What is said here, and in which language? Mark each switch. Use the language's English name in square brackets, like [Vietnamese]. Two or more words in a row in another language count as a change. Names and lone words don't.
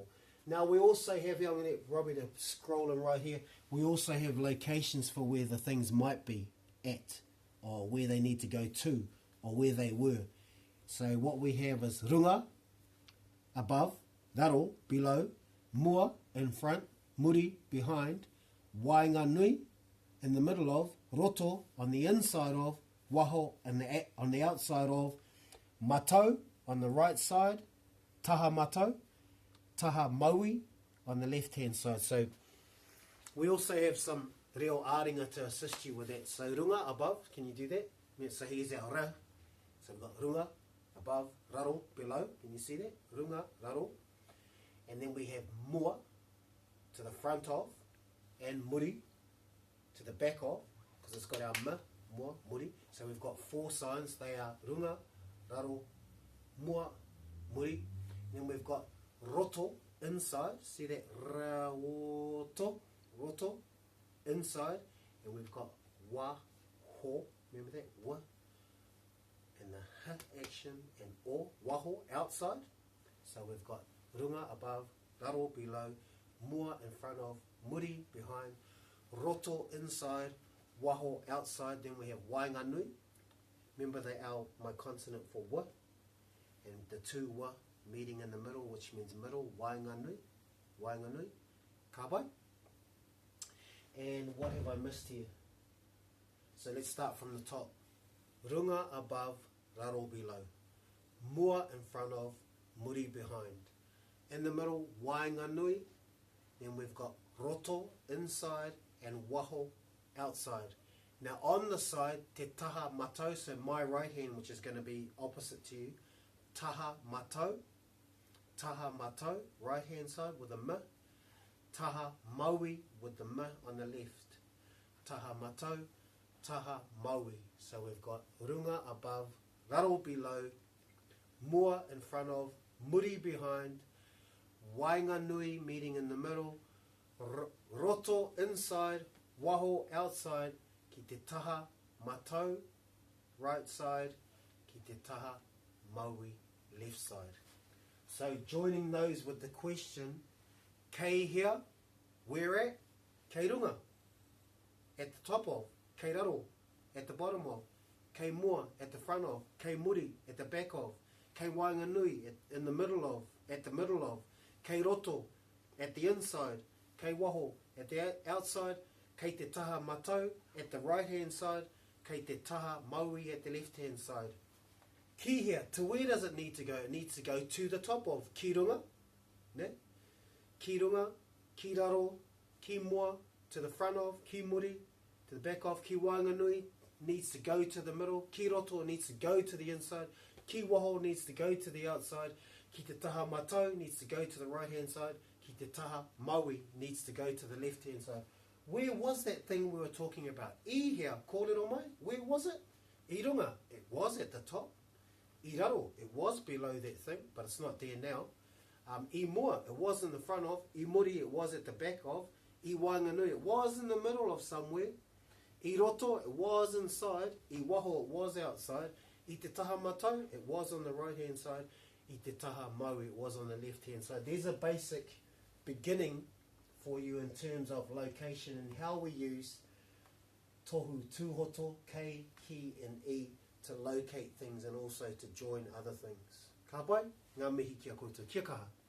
[English] Now we also have, I'm going to get Robbie to scroll in right here, we also have locations for where the things might be at, or where they need to go to, or where they were. So what we have is runga, above, raro, below, mua, in front, muri, behind, [Māori] wainga nui, [English] in the middle of, roto, on the inside of, waho, on the outside of, matau, on the right side, [Māori] taha matau, taha maui, [English] on the left hand side. So we also have some [Māori] reo āringa [English] to assist you with that. So runga above, can you do that? So here's our ra. So we've got runga above, raro below, can you see that? [Māori] Runga, raro. [English] And then we have mua to the front of, and muri to the back of, because it's got our [Māori] ma, mua, muri. [English] So we've got four signs. They are [Māori] runga, raro, mua, muri. [English] Then we've got roto inside. See that? Raoto, roto inside. And we've got wa, ho. Remember that? Wa. And the ha action and o, waho outside. So we've got runga above, raro below, mua in front of, muri behind, roto inside, waho outside. Then we have [Māori] wainga nui. [English] Remember they are my consonant for wa, and the two wa meeting in the middle, which means middle, [Māori] wainga nui, ka pai. [English] And what have I missed here? So let's start from the top. Runga above, raro below, mua in front of, muri behind. In the middle, [Māori] wainga nui. [English] Then we've got roto inside and waho outside. Now on the side, [Māori] te taha matau, [English] so my right hand, which is going to be opposite to you, [Māori] taha matau, [English] right hand side with a ma, [Māori] taha maui [English] with the ma on the left, [Māori] taha matau, taha maui. [English] So we've got runga above, raro below, mua in front of, muri behind, [Māori] wainga nui [English] meeting in the middle, [Māori] roto inside, waho outside, ki te taha matau, [English] right side, [Māori] ki te taha maui, [English] left side. So joining those with the question, [Māori] kei here, [English] where at? [Māori] Kei runga, [English] at the top of. [Māori] Kei raro, [English] at the bottom of. [Māori] Kei mua, [English] at the front of. [Māori] Kei muri, [English] at the back of. [Māori] Kei wainga nui, [English] in the middle of, at the middle of. [Māori] Kei roto, [English] at the inside. [Māori] Kei waho, [English] at the outside. [Māori] Kei te taha matau, [English] at the right hand side. [Māori] Kei te taha maui, [English] at the left hand side. [Māori] Ki here, [English] to where does it need to go? It needs to go to the top of. [Māori] Ki runga, ne? Ki runga, ki raro, ki mua, [English] to the front of. [Māori] Ki muri, [English] to the back of. [Māori] Ki wainga nui, [English] needs to go to the middle, [Māori] ki roto [English] needs to go to the inside, [Māori] ki waho [English] needs to go to the outside, [Māori] ki te taha matau [English] needs to go to the right hand side, [Māori] ki te taha maui [English] needs to go to the left hand side. Where was that thing we were talking about? [Māori] I here, kōrero mai, [English] where was it? [Māori] I runga, [English] it was at the top. [Māori] I raro, [English] it was below that thing, but it's not there now. [Māori] I mua, [English] it was in the front of. [Māori] I muri, [English] it was at the back of. [Māori] I wainganui, [English] it was in the middle of somewhere. [Māori] I roto, [English] it was inside. [Māori] I waho, [English] it was outside. [Māori] I te taha matau, [English] it was on the right hand side. [Māori] I te taha mau, [English] it was on the left hand side. There's a basic beginning for you in terms of location and how we use [Māori] tohu, tūhoto, kei, ki [English] and I to locate things and also to join other things. [Māori] Ka pai, ngā mihi kia koutou. Kia kaha.